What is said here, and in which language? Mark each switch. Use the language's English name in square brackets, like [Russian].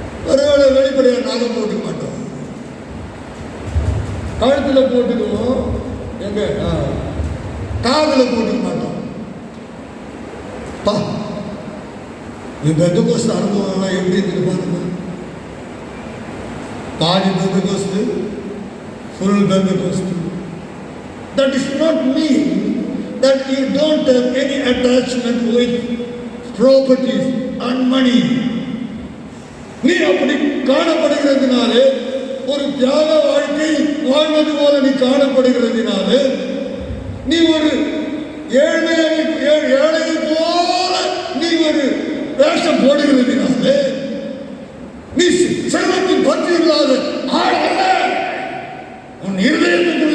[Tamil] ஒருவேளை வெளிப்படையாக நாங்கள் போட்டுக்க மாட்டோம், கழுத்தில் போட்டுக்குவோம், எங்க காதில் போட்டுக்க மாட்டோம். பெந்தகோஸ்து அனுபவம் எப்படி இருக்கு பாருங்க. பாதி Pentecost, full Pentecost. [English] That is not mean that you don't have any attachment with properties and money. [Tamil] நீ அப்படி காணப்படுகிறதுனாலே, ஒரு தியாக வாழ்க்கை வாழ்வது போல நீ காணப்படுகிறதுனாலே, நீ ஒரு ஏழையை போல நீ ஒரு வேஷம் போடுகிறதுனாலே நீ செல்வத்தின் பற்றி இல்லாத ஆள் அல்ல. உன் இருதயத்தை